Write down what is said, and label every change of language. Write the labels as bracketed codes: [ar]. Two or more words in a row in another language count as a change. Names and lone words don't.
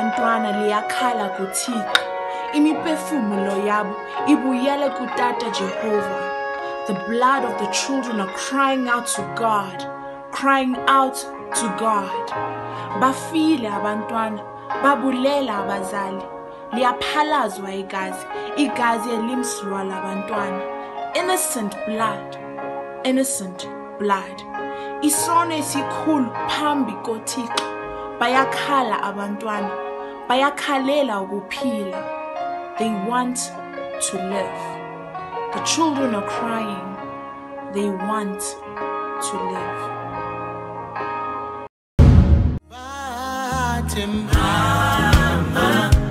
[xh] labantwana liyakhala kuThixo, imiphefumulo yabo ibuyele kuTata Jehovah. [en] The blood of the children are crying out to God, crying out to God. [xh] Bafile abantwana, babulela abazali, liyaphalazwa igazi elimsulwa labantwana. [en] Innocent blood, innocent blood. [xh] Isono esikhulu phambi koThixo. Bayakhala abantwana, bayakhalela ukuphila. [en] They want to live. The children are crying. They want to live.